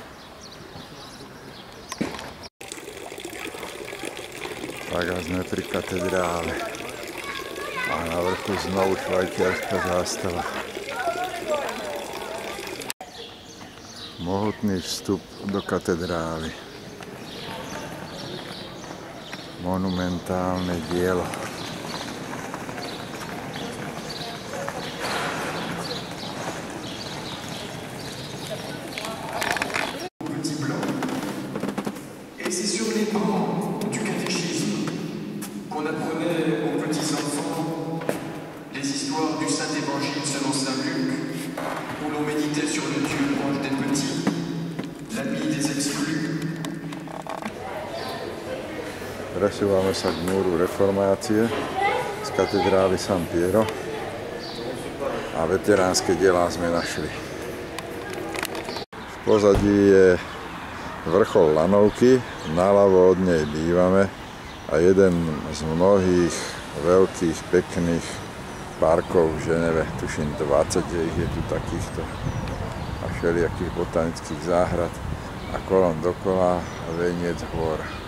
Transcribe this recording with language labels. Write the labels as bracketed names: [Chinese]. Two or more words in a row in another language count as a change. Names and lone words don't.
[Slovak] Tak a sme pri katedrále. A na vrchu znovu švajčiarska zástava. Mohutný vstup do katedrály. Monumentálne dielo. [French] C'est sur les bancs du catéchisme qu'on apprenait aux petits enfants les histoires du Saint-Évangile selon Saint Luc, où l'on méditait sur le Dieu proche des petits, l'ami des exclus. [Slovak] Presúvame sa k múru reformácie z katedrály San Piero a veteránske dielá sme našli. V pozadí je vrchol Lanovky, naľavo od nej bývame a jeden z mnohých veľkých, pekných parkov v Ženeve, tuším 20, že ich je tu takýchto a všelijakých botanických záhrad a kolom dokola veniec hôr.